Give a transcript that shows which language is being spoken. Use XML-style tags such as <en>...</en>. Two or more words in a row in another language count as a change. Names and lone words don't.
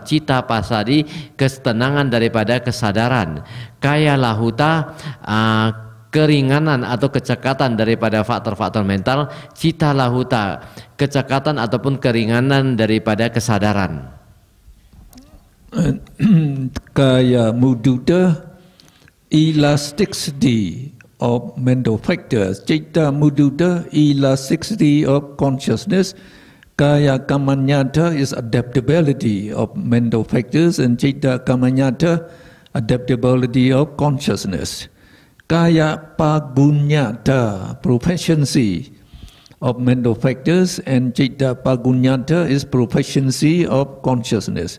<pi>Citta pasadi,</pi> <ms>ketenangan daripada kesadaran.</ms> <pi>Kaya lahuta,</pi> <ms>keringanan atau kecekatan daripada faktor-faktor mental.</ms> <pi>Citta lahuta,</pi> <ms>kecekatan ataupun keringanan daripada kesadaran.</ms> <pi>Kaya mudita,</pi> <en>elasticity of mental factors.</en> <pi>Citta mudita,</pi> <en>elasticity of consciousness.</en> <pi>Kaya kamanyata</pi> <en>is adaptability of mental factors, and</en> <pi>citta kamanyata,</pi> <en>adaptability of consciousness.</en> <pi>Kaya pagunyata,</pi> <en>proficiency of mental factors, and</en> <pi>citta pagunyata</pi> <en>is proficiency of consciousness.</en>